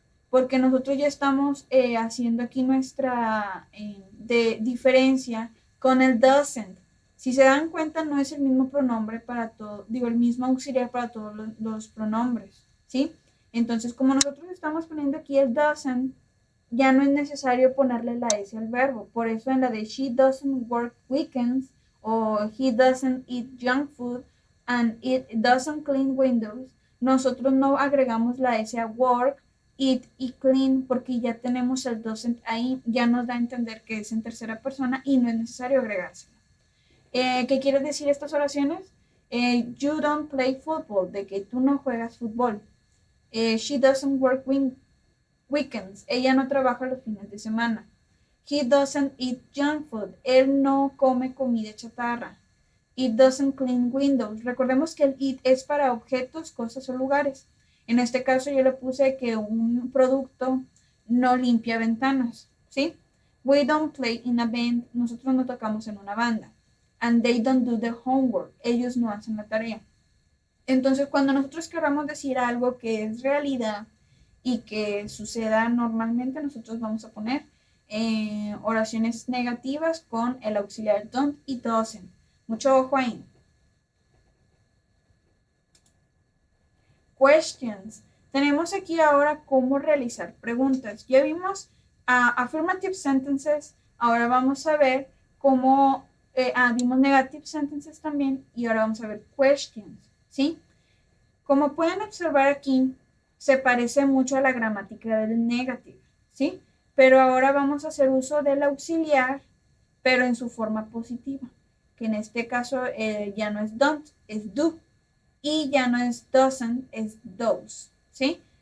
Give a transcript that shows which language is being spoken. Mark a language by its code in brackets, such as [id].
[es] Porque nosotros ya estamos haciendo aquí nuestra de diferencia con el doesn't. Si se dan cuenta, no es el mismo pronombre para todo, digo, el mismo auxiliar para todos los pronombres, ¿sí? Entonces, como nosotros estamos poniendo aquí el doesn't, ya no es necesario ponerle la S al verbo. Por eso en la de [en] she doesn't work weekends [es] o [en] he doesn't eat junk food and it doesn't clean windows, [es] nosotros no agregamos la S a [en] work [es] eat y clean, porque ya tenemos el doesn't ahí, ya nos da a entender que es en tercera persona y no es necesario agregárselo. ¿Qué quieren decir estas oraciones? [en] You don't play football, [es] de que tú no juegas fútbol. [en] She doesn't work weekends, [es] ella no trabaja los fines de semana. [en] He doesn't eat junk food, [es] él no come comida chatarra. [en] It doesn't clean windows. [es] Recordemos que el it es para objetos, cosas o lugares. En este caso yo le puse que un producto no limpia ventanas, ¿sí? [en] We don't play in a band. [es] Nosotros no tocamos en una banda. [en] And they don't do the homework. [es] Ellos no hacen la tarea. Entonces, cuando nosotros queramos decir algo que es realidad y que suceda normalmente, nosotros vamos a poner oraciones negativas con el auxiliar don't y doesn't. Mucho ojo ahí. Questions. Tenemos aquí ahora cómo realizar preguntas. Ya vimos affirmative sentences. Ahora vamos a ver cómo vimos negative sentences también y ahora vamos a ver questions, ¿sí? Como pueden observar aquí, se parece mucho a la gramática del negative, ¿sí? Pero ahora vamos a hacer uso del auxiliar, pero en su forma positiva, que en este caso ya no es don't, es do, y ya no es doesn't, es does, ¿sí?